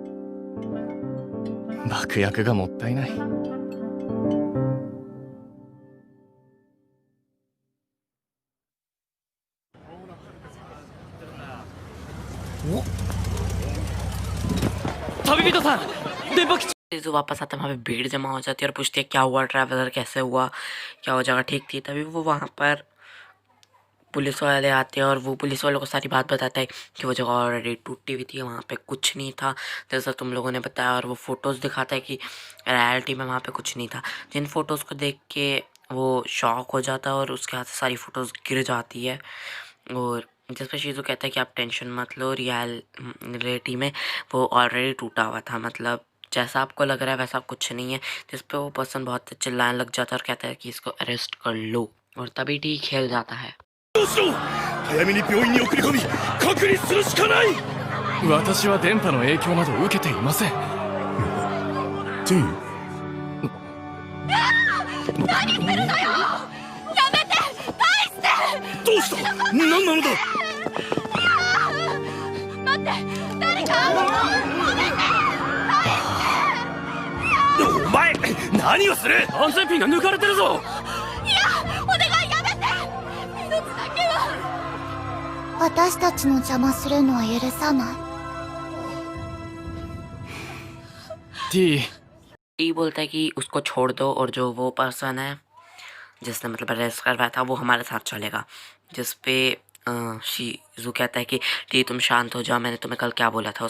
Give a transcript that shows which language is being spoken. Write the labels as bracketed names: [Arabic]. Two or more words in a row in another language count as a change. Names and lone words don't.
[Japanese] 爆薬がもったいない。旅人さん、電波基地。 [Hindi] जो वापस आता है वहाँ पे भीड़ जमा हो जाती है और पूछती है क्या हुआ, ट्रैवलर कैसे हुआ, क्या वो जगह ठीक थी। तभी वो वहाँ पर पुलिस वाले आते हैं और वो पुलिस वालों को सारी बात बताता है कि वो जगह ऑलरेडी टूटी हुई थी, वहाँ पे कुछ नहीं था जैसा तुम लोगों ने बताया। और वो फ़ोटोज़ दिखाता है कि रियलिटी में वहाँ पे कुछ नहीं था। जिन फ़ोटोज़ को देख के वो शॉक हो जाता है और उसके हाथ से सारी फ़ोटोज़ गिर जाती है। और जिस पर शीज़ू कहता है कि आप टेंशन मत लो, रियलिटी में वो ऑलरेडी टूटा हुआ था, मतलब जैसा आपको लग रहा है वैसा कुछ नहीं है। जिस पे वो पर्सन बहुत चिल्लाने लग जाता है और कहता है कि इसको अरेस्ट कर लो, और तभी ठीक खेल जाता है। [Japanese] どうしろ、早めに病院に送り込み隔離するしかない。私は電波の影響など受けていません。 T、何するのよ、やめて、返して。どうした？何なのだ？待って、誰か止めて。お前何をする？安全ピンが抜かれてるぞ。いや、お願いやめて、一つだけは。私たちの邪魔するのは許さない。 T [Hindi] बोलता है कि उसको छोड़ दो और जो वो पर्सन है जिसने मतलब अरेस्ट करवाया था वो हमारे साथ चलेगा। जिस पे शीज़ू कहता है कि टी तुम शांत हो जाओ, मैंने तुम्हें कल क्या बोला था।